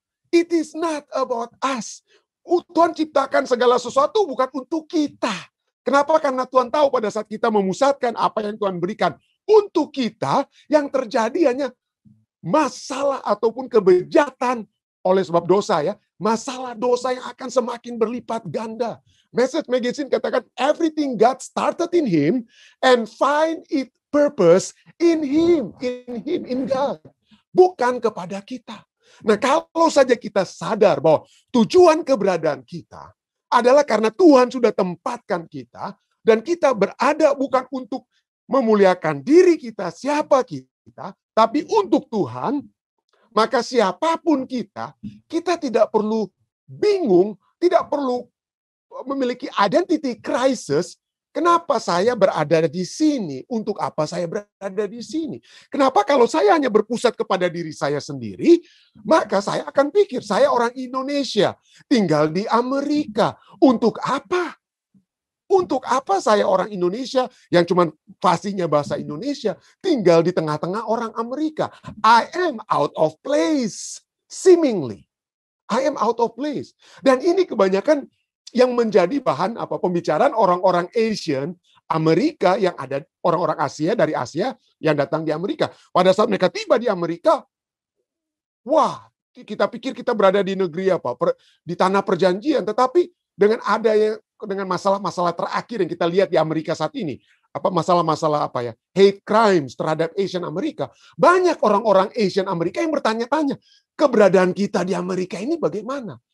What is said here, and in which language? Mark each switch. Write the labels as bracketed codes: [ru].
[en] It is not about us. [id] Tuhan ciptakan segala sesuatu bukan untuk kita. Kenapa? Karena Tuhan tahu pada saat kita memusatkan apa yang Tuhan berikan untuk kita, yang terjadi hanya masalah ataupun kebejatan oleh sebab dosa ya, masalah dosa yang akan semakin berlipat ganda. [en] Message Magazine katakan, everything God started in Him and find its purpose in Him, in God. [id] Bukan kepada kita. Nah, kalau saja kita sadar bahwa tujuan keberadaan kita adalah karena Tuhan sudah tempatkan kita, dan kita berada bukan untuk memuliakan diri kita, siapa kita, tapi untuk Tuhan, maka siapapun kita tidak perlu bingung, tidak perlu memiliki [en] identity crisis. [id] Kenapa saya berada di sini? Untuk apa saya berada di sini? Kenapa kalau saya hanya berpusat kepada diri saya sendiri, maka saya akan pikir, saya orang Indonesia, tinggal di Amerika. Untuk apa? Untuk apa saya orang Indonesia yang cuma fasihnya bahasa Indonesia, tinggal di tengah-tengah orang Amerika? [en] I am out of place, seemingly. I am out of place. [id] Dan ini kebanyakan yang menjadi bahan pembicaraan orang-orang Asian, Amerika, yang ada orang-orang Asia dari Asia yang datang di Amerika. Pada saat mereka tiba di Amerika, wah, kita pikir kita berada di negeri di tanah perjanjian, tetapi dengan masalah-masalah terakhir yang kita lihat di Amerika saat ini, masalah-masalah [en] hate crimes [id] terhadap Asian Amerika, banyak orang-orang Asian Amerika yang bertanya-tanya, keberadaan kita di Amerika ini bagaimana?